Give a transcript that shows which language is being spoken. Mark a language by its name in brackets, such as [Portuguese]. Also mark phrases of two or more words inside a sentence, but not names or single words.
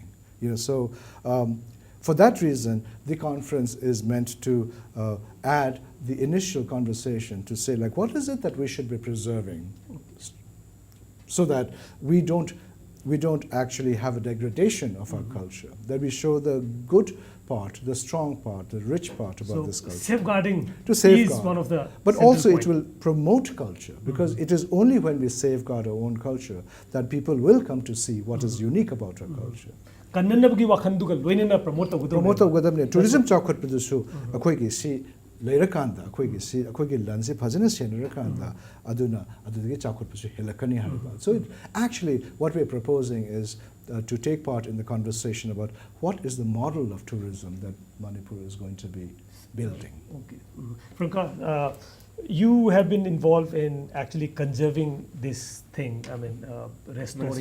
[English] So for that reason, the conference is meant to add the initial conversation to say, like, what is it that we should be preserving so that we don't actually have a degradation of our culture, that we show the good part, the strong part, the rich part about this culture. Safeguarding To safeguard. is one of the But central also point. it will promote culture, because it is only when we safeguard our own culture that people will come to see what is unique about our culture. [Manipuri] Kannanabagi wakhanduga loinena promote tawudu. Promote tawgadamne tourism chawkhatpadusu akhoi si leirakanda akhoi lanse phajana senarakanda adudagi chawkhatpasu helakani hariba. [English] So actually what we are proposing is to take part in the conversation about what is the model of tourism that Manipur is going to be building. Okay. Francois, you have been involved in actually conserving this thing, I mean, restoring